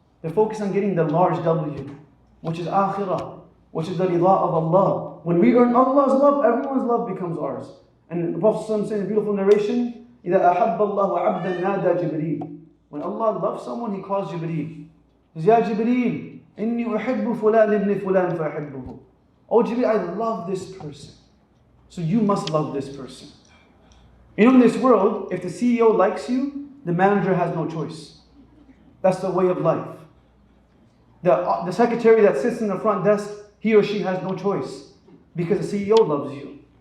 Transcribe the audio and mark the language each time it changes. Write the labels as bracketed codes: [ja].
[en] They're focused on getting the large W, which is akhirah, which is the rida of Allah. When we earn Allah's love, everyone's love becomes ours. And the Prophet ﷺ said in a beautiful narration, [ar] إِذَا أَحَبَّ اللَّهُ عَبْدًا نَادَى جِبْرِيلٌ. [en] When Allah loves someone, He calls Jibreel. He says, [ar] Ya Jibreel, إِنِّي أُحِبُّ فُلَانِ ابْنِ فُلَانِ فَأَحِبُّهُ. [en] Oh Jibreel, I love this person. So you must love this person. In this world, if the CEO likes you, the manager has no choice. That's the way of life. The secretary that sits in the front desk, he or she has no choice because the CEO loves you.